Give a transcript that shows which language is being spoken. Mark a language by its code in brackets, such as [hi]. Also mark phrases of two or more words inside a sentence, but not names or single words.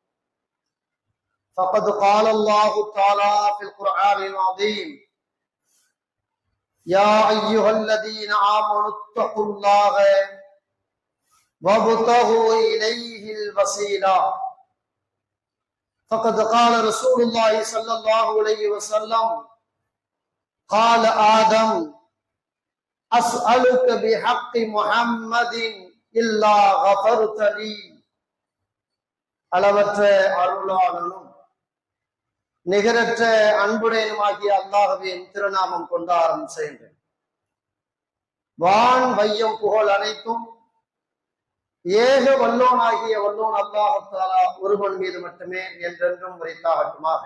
[ar] فقد قال الله تعالى في القرآن العظيم: يا أيها الذين آمنوا اتقوا الله وابتغوا إليه الوسيلة. فقد قال رسول الله صلى الله عليه وسلم: قال آدم: أسألك بحق محمد إلا غفرت لي. [ta] அளவற்ற அருளாளனும் நிகரற்ற அன்புடையனுமாகிய அல்லாஹ்வின் திருநாமம் கொண்டு ஆரம்பிக்கின்றேன். வான் வையம் புகழ் அனைத்தும் ஏக வல்லோனாகிய வல்லோன் அல்லாஹ் தஆலா ஒருவன் மீது மட்டுமே என்றென்றும் உரைத்தாகட்டுமாக.